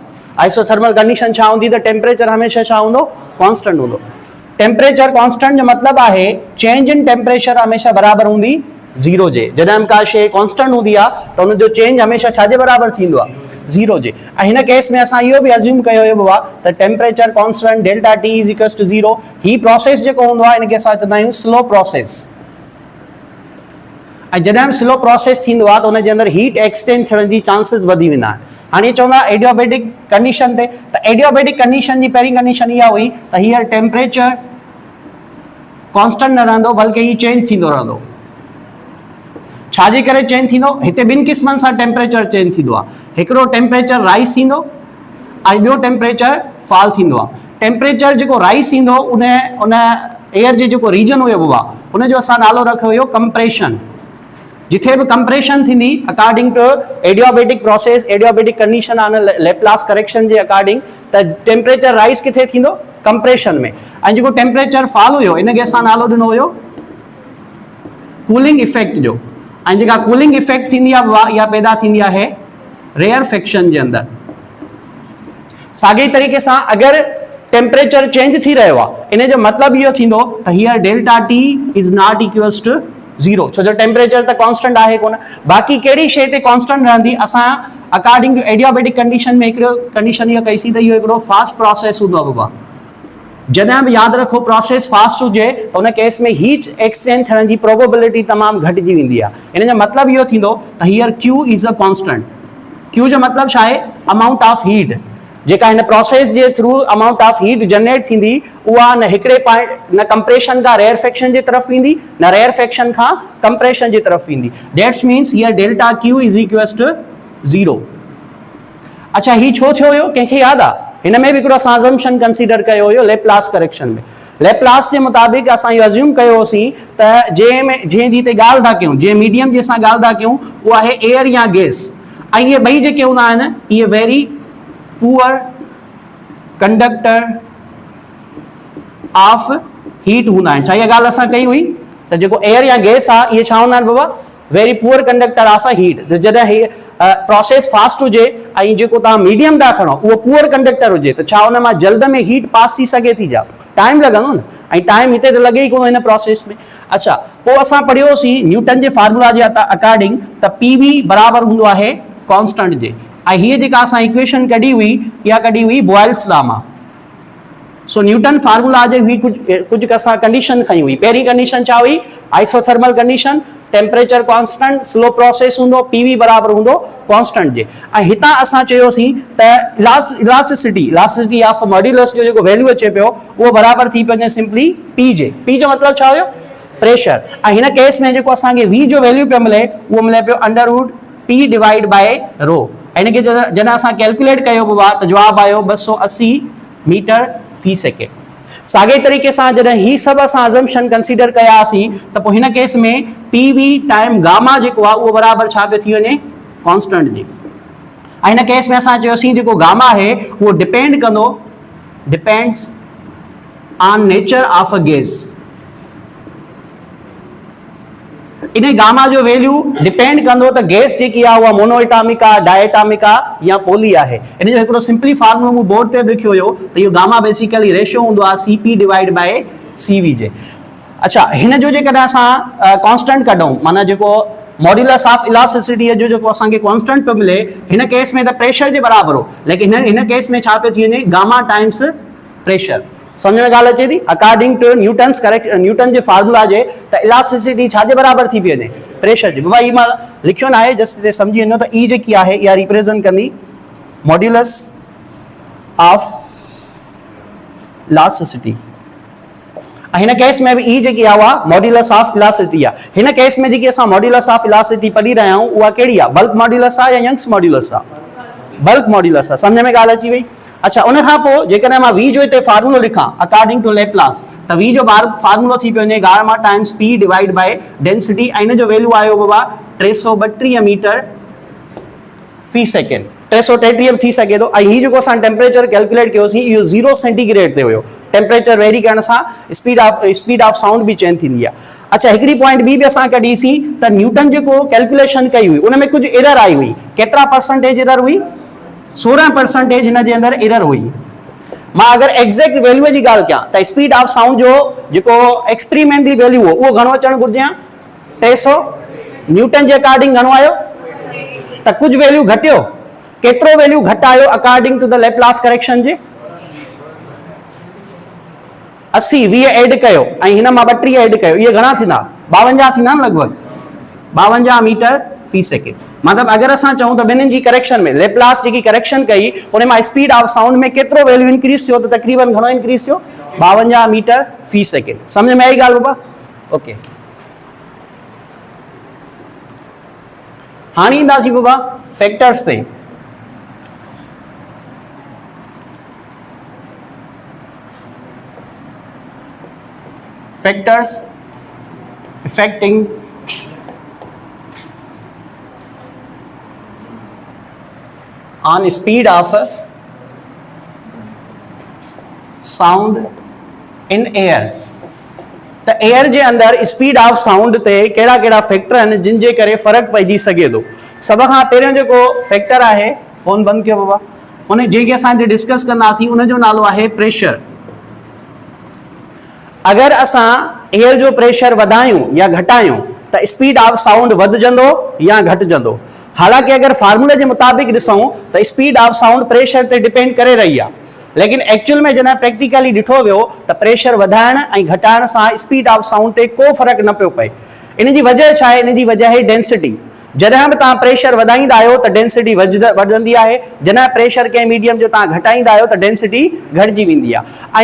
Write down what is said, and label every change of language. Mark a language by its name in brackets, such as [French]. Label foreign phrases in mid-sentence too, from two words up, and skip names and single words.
[English] isothermal condition [Sindhi] छा हूंदी त टेम्परेचर हमेशह छा हूंदो, कॉन्स्टेंट हूंदो। [English] temperature constant [Sindhi] जो मतिलबु आहे [English] change in temperature [Sindhi] हमेशह बराबरि हूंदी ज़ीरो जे। जॾहिं का शइ कॉन्स्टेंट हूंदी आहे त हुनजो चेंज हमेशह छाजे बराबरि थींदो आहे, ज़ीरो जे। ऐं हिन केस में असां इहो बि अज्यूम कयो हुयो बाबा त [English] temperature constant delta T is equals to zero. [Sindhi] ही प्रोसेस जेको हूंदो आहे हिनखे असां चवंदा आहियूं [English] slow process, [Sindhi] ऐं जॾहिं [English] slow process [Sindhi] थींदो आहे त हुनजे अंदरि [English] heat exchange [Sindhi] थियण जी चांसिस वधी वेंदा आहिनि। हाणे चवंदा [English] adiabatic condition [Sindhi] ते, त [English] adiabatic condition [Sindhi] जी पहिरीं कंडीशन इहा हुई त [English] here temperature constant [Sindhi] न रहंदो बल्कि ही चेंज थींदो रहंदो। छाजे करे चेंज थींदो, हिते ॿिनि क़िस्मनि सां [English] temperature change [Sindhi] थींदो आहे, हिकिड़ो [English] temperature rise [Sindhi] थींदो ऐं ॿियो [English] temperature fall [Sindhi] थींदो आहे। टेम्परेचर जेको राइज़ थींदो उन एयर जे जेको रीजन हुयो बाबा उनजो असां नालो रखियो हुयो कंप्रेशन। जिथे भी कंप्रेशन थींदी [English] according to adiabatic process, adiabatic condition on Laplace correction [Sindhi] जे अकॉर्डिंग त [English] temperature rise [Sindhi] किथे थींदो, कंप्रेशन में। ऐं जेको [English] temperature fall [Sindhi] हुयो इनखे असां नालो ॾिनो हुयो [English] cooling effect [Sindhi] जो। ऐं जेका [English] cooling effect [Sindhi] थींदी आहे इहा पैदा थींदी आहे रेयरफेक्शन जे अंदरि। साॻे तरीक़े सां अगरि [English] temperature change [Sindhi] थी रहियो आहे इन जो मतिलबु इहो थींदो त [English] here delta T is not equals to zero, [Sindhi] छो जो टेम्परेचर त कॉन्स्टेंट आहे कोन। बाक़ी कहिड़ी शइ ते कॉन्स्टेंट रहंदी, असां [English] according to adiabatic condition [Sindhi] में हिकिड़ो कंडीशन इहा कईसीं त इहो हिकिड़ो [English] fast process [Sindhi] हूंदो आहे बाबा। जॾहिं बि यादि रखो [English] process fast [Sindhi] हुजे त उन केस में [English] heat exchange [Sindhi] थियण जी प्रोबेबिलिटी तमामु घटिजी वेंदी आहे। इन जो मतिलबु इहो थींदो त [English] here Q is a constant. [Sindhi] क्यू जो मतिलबु छा आहे, [English] amount of heat [Sindhi] जेका हिन प्रोसेस जे थ्रू [English] amount of heat [Sindhi] जनरेट थींदी उहा न हिकिड़े पॉइंट न कंप्रेशन खां रेयरफेक्शन जी तरफ़ ईंदी न रेयरफेक्शन खां कंप्रेशन जी तरफ़ ईंदी। [English] that's means here delta Q is equals to zero. [Sindhi] अच्छा, ही छो थियो हुयो, कंहिंखे यादि आहे? हिन में बि हिकिड़ो असां [English] assumption consider [Sindhi] कयो हुयो [English] Laplace correction [Sindhi] में। लेप्लास जे मुताबिक़ असां इहो अज्यूम कयो होसीं त जंहिं जी ते ॻाल्हि था कयूं, जंहिं मीडियम जी असां ॻाल्हि था कयूं उहा आहे एयर या गैस, ऐं इहे ॿई जेके हूंदा आहिनि इहे [English] very poor conductor of heat [Sindhi] हूंदा आहिनि। छा इहा ॻाल्हि असां कई हुई त जेको एयर या गैस आहे इहे छा हूंदा आहिनि बाबा, [English] very poor conductor of a heat. [Sindhi] त जॾहिं हीअ [English] process fast [Sindhi] हुजे ऐं जेको तव्हां मीडियम था खणो उहो [English] poor conductor [Sindhi] हुजे त छा हुन मां जल्द में [English] heat pass [Sindhi] थी सघे थी, जा टाइम लॻंदो न, ऐं टाइम हिते त लॻे ई कोन हिन प्रोसेस में। अच्छा, पोइ असां पढ़ियोसीं न्यूटन जे फार्मूला जे अकॉर्डिंग त [English] PV [Sindhi] बराबरि हूंदो आहे कॉन्स्टेंट जे, ऐं हीअ जेका असां इक्वेशन कढी हुई इहा कढी हुई बॉयल्स लॉ मां। सो न्यूटन फार्मूला जे हुई कुझु असां कंडीशन खई हुई। पहिरीं कंडीशन छा हुई, [English] isothermal condition, temperature constant, slow process [Sindhi] हूंदो, [English] PV [Sindhi] बराबरि हूंदो कॉन्स्टेंट जे। ऐं हितां असां चयोसीं त [English] elasticity of modulus [Sindhi] जो जेको वैल्यू अचे पियो उहो बराबरि थी पियो वञे [English] simply P [Sindhi] जे। पी जो मतिलबु छा हुयो, प्रेशर। हिन केस में जेको असांखे वी जो वैल्यू पे मिले वो मिले पियो [English] underroot P divide by rho. [Sindhi] इनके जॾहिं असां कैलकुलेट कयो पियो आहे त जवाब आयो 280 मीटर फी सेकेंड। साॻे तरीक़े सां जॾहिं ही सभु असां [English] assumption consider [Sindhi] कयासीं त पोइ हिन केस में [English] PV time gamma [Sindhi] जेको आहे उहो बराबरि छा पियो थी वञे कॉन्स्टेंट जी। हिन केस में असां चयोसीं जेको गामा आहे उहो [English] depends on nature of a gas. [Sindhi] इन गामा जो [English] value depend [Sindhi] कंदो त गैस जेकी आहे उहा मोनोएटॉमिक आहे, डायटॉमिक आहे या पोली आहे। इन जो हिकिड़ो सिंपली फार्मूलो मूं बोर्ड ते लिखियो हुयो त इहो गामा [English] basically ratio [Sindhi] हूंदो आहे [English] Cp divide by Cv [Sindhi] जे। अच्छा, हिन जो जेकॾहिं असां कॉन्स्टेंट कढूं माना जेको [English] modulus of elasticity [Sindhi] जो जेको असांखे कॉन्स्टेंट पियो मिले हिन केस में त प्रेशर जे बराबरि हो, लेकिन हिन केस में छा पियो थी वञे [English] gamma times pressure. [Sindhi] समझ में ॻाल्हि अचे थी? [English] according to Newton [Sindhi] जे फार्मूला जे त इलास्टिसिटी छाजे बराबरि थी पई वञे प्रेशर जी। बाबा ही मां लिखियो न आहे जस्ट हिते सम्झी वञो त ई जेकी आहे इहा रिप्रेज़ेंट कंदी [English] modulus of elasticity. [Sindhi] हिन केस में भी ई जेकी आहे उहा [English] modulus of elasticity [Sindhi] आहे। हिन केस में जेकी असां [English] modulus of elasticity [Sindhi] पढ़ी रहिया आहियूं उहा कहिड़ी आहे? [English] bulk modulus [Sindhi] आहे या [English] Young's modulus [Sindhi] आहे? [English] bulk modulus [Sindhi] आहे। समझ में ॻाल्हि अची वई? अच्छा, उन खां पोइ जेकॾहिं मां वी जो हिते फार्मूलो लिखां [English] according to Laplace [Sindhi] त वी जो फार्मूलो थी पियो वञे [English] gamma times P divide by density. [Sindhi] हिन जो वैल्यू आयो बाबा 332 मीटर फी सेकेंड। 333 थी सघे थो। ऐं ही जेको असां टेम्परेचर कैलकुलेट कयोसीं इहो 0 सेंटीग्रेड ते हुयो। [English] temperature vary [Sindhi] करण सां [English] speed of sound [Sindhi] भी चेंज थींदी आहे। अच्छा, हिकिड़ी पॉइंट बी असां कढीसीं त न्यूटन जेको कैलकुलेशन कई हुई उन में कुझु एरर आई हुई। केतिरा [English] percentage error [Sindhi] हुई? 16% हिन जे अंदरि एरर हुई। मां अगर [English] exact value [Sindhi] जी ॻाल्हि कयां त [English] speed of sound [Sindhi] जो जेको [English] experimentally value [Sindhi] हो उहो घणो अचणु घुरिजे? 300। न्यूटन जे अकॉर्डिंग घणो आयो? त कुझु वैल्यू घटियो। केतिरो वैल्यू घटायो [English] according to the Laplace correction [Sindhi] जे? 80 20 ऐड कयो ऐं हिन मां 32 ऐड कयो, इहे घणा थींदा? 52 थींदा न लॻभॻि 52 मीटर फी सेकेंड। मतलब अगर असां चऊं त ॿिन्हिनि जी करेक्शन में लेप्लास जेकी करेक्शन कई उन मां [English] speed of sound [Sindhi] में केतिरो [English] value increase [Sindhi] थियो त तकरीबन घणो इंक्रीज थियो? 52 मीटर फी सेकेंड। समझ में आई ॻाल्हि बाबा? ओके, हाणे ईंदासीं बाबा फैक्टर्स ते। [English] Factors affecting on speed of sound in air. [Sindhi] त एयर जे अंदर [English] speed of sound [Sindhi] ते कहिड़ा कहिड़ा फैक्टर आहिनि जिन जे करे फ़र्क़ु पइजी सघे थो। सभ खां पहिरियों जेको फैक्टर आहे, फोन बंदि कयो बाबा, उन जेके असां हिते डिस्कस कंदासीं उन जो नालो आहे प्रेशर। अगर असां एयर जो प्रेशर वधायूं या घटायूं त [English] speed of sound [Sindhi] वधजंदो या घटिजंदो। हालांकि अगर फार्मूले जे मुताबिक़ ॾिसूं त [English] speed of sound [Sindhi] प्रेशर ते डिपेंड करे रही आहे, लेकिन एक्चुअल में जॾहिं प्रैक्टिकली ॾिठो वियो त प्रेशर वधाइण ऐं घटाइण सां [English] speed of sound [Sindhi] ते को फ़र्क़ु न पियो पए। इन जी वजह छा आहे? इन जी वजह आहे डेंसिटी। जॾहिं बि तव्हां प्रेशर वधाईंदा आहियो त डेंसिटी वधंदी आहे, जॾहिं प्रेशर कंहिं मीडियम जो तव्हां घटाईंदा आहियो त डेंसिटी घटिजी वेंदी आहे।